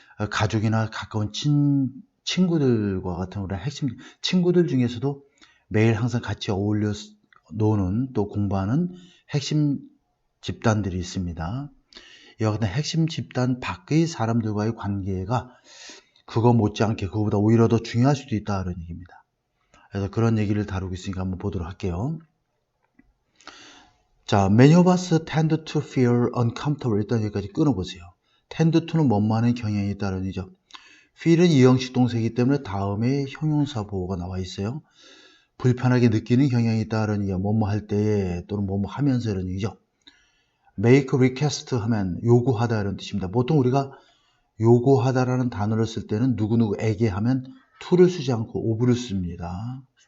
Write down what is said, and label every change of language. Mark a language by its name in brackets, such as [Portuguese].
[Korean] 가족이나 가까운 친구들과 같은 그런 핵심 친구들 중에서도 매일 항상 같이 어울려 노는 또 공부하는 핵심 집단들이 있습니다. 이와 같은 핵심 집단 밖의 사람들과의 관계가 그거 못지않게 그거보다 오히려 더 중요할 수도 있다 그런 얘기입니다. 그래서 그런 얘기를 다루고 있으니까 한번 보도록 할게요. [English] 자, many of us tend to feel uncomfortable. [Korean] 일단 여기까지 끊어보세요. [English] tend to [Korean] 는 뭐뭐하는 경향이 있다는 얘기죠. feel은 이형식 동사이기 때문에 다음에 형용사 보호가 나와 있어요. 불편하게 느끼는 경향이 있다는 얘기가 뭐뭐 할 때에 또는 뭐뭐 하면서 이런 얘기죠. [English] make request [Korean] 하면 요구하다 이런 뜻입니다. 보통 우리가 요구하다라는 단어를 쓸 때는 누구누구에게 하면 to를 쓰지 않고 of를 씁니다.